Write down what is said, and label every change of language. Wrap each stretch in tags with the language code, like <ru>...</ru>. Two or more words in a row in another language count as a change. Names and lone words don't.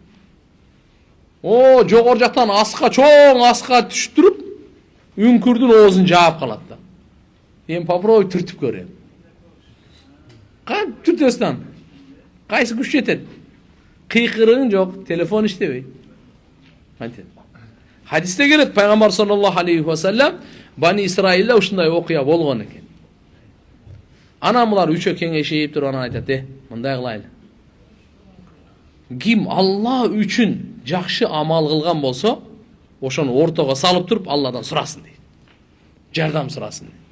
<ky>Жогор жактан аска, чоң аска түшүп туруп, үңкүрдүн оозун жаап калат да. Попробуй түртүп көрөм. Кантип түртөсүн? Кайсы күч жетет? Кыйкырыгың жок, телефон иштебейт. Кантип? Хадисте келет, пайгамбар</ky> <ar>صلى الله عليه وسلم</ar> <ky>Бани Исраилде ушундай окуя болгон экен. Анан булар үчөө кеңешип туруп анан айтат, мындай кылайлы. Ким Алла үчүн жакшы амал кылган болсо, ошону ортого салып туруп Алладан сурасын дейт. Жардам сурасын.</ky>